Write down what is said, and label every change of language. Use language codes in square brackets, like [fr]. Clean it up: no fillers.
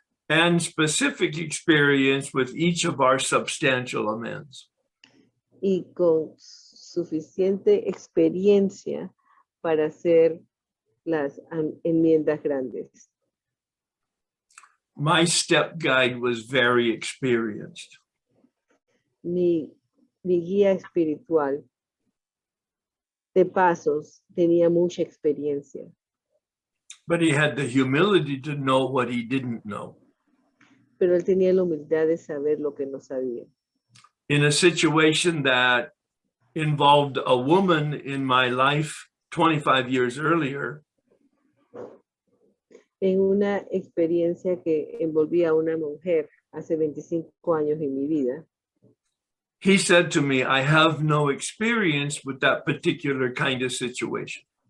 [en] And specific experience with each of our substantial amends. [es] Y con suficiente experiencia para hacer las enmiendas grandes. [en] My step guide was very experienced. [es] Mi guía espiritual de pasos tenía mucha experiencia. [en] But he had the humility to know what he didn't know. [es] pero él tenía la humildad de saber lo que no sabía. [en] In a situation that involved a woman in my life 25 years earlier, [es] En una experiencia que envolvía a una mujer hace 25 años en mi vida, [en] he said to me, I have no experience with that particular kind of situation.